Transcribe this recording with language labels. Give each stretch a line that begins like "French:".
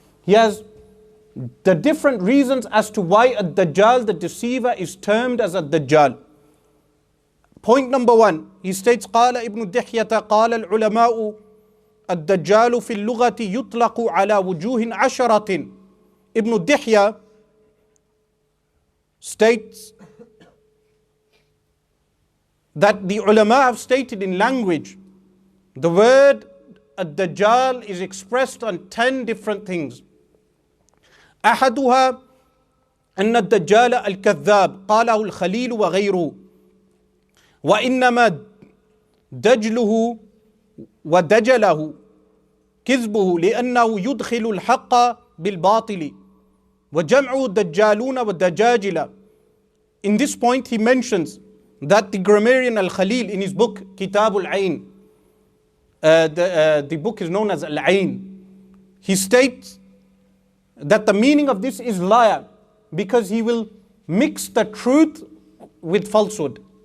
English: He has the different reasons as to why Ad-Dajjal, the deceiver, is termed as Ad-Dajjal. Point number one, he states,
Arabic: قال ابن دحية قال العلماء الدجال في اللغة يطلق على وجوه عشرة.
English: Ibn Dihya states that the ulama have stated in language, the word Ad-Dajjal is expressed on 10 different things.
Arabic: أحدها أن الدجال الكذاب قاله الخليل وغيره وإنما دجله ودجله كذبه لأنه يدخل الحق بالباطل وجمعه دجالون ودجاجلة.
English: In this point he mentions that the grammarian Al-Khalil in his book Kitab Al-Ain, the book is known as Al-Ain, he states that the meaning of this is liar, because he will mix the truth with falsehood.